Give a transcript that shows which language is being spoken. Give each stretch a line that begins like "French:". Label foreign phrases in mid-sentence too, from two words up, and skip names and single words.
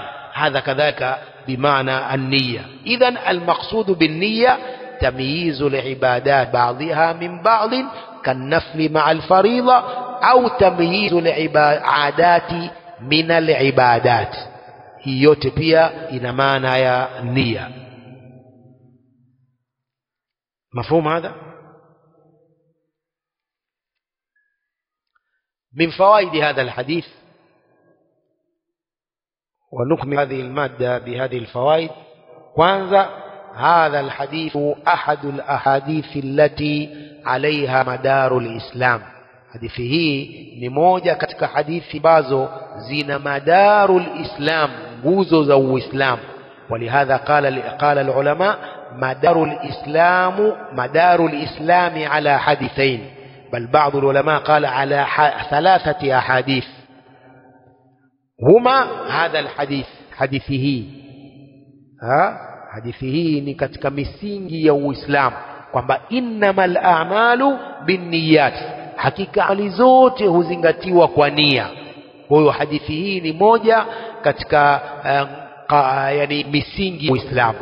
Arabic: هذا كذلك بمعنى النية إذن المقصود بالنية تمييز العبادات بعضها من بعض كالنفل مع الفريضة أو تمييز العبادات من العبادات.
Swahili: hii yote pia ina maana ya nia.
Arabic: مفهوم هذا؟ من فوائد هذا الحديث، ونكمل هذه المادة بهذه الفوائد. kwanza هذا الحديث أحد الأحاديث التي عليها مدار الإسلام.
Swahili: hadithi hii ni moja katika hadithi ambazo zina
Arabic: مدار الإسلام,
Swahili: nguzo za Uislamu.
Arabic: ولهذا قال العلماء مدار الإسلام على حديثين، بل بعض العلماء قال على 3 أحاديث هما هذا الحديث حديثه
Swahili: hadithi ni katika misingi ya Uislamu kwamba
Arabic: إنما الأعمال بالنيات,
Swahili: hakika amali zote huzingatiwa kwa nia. Kwa hiyo hadithi hii ni moja katika yani misingi ya Uislamu.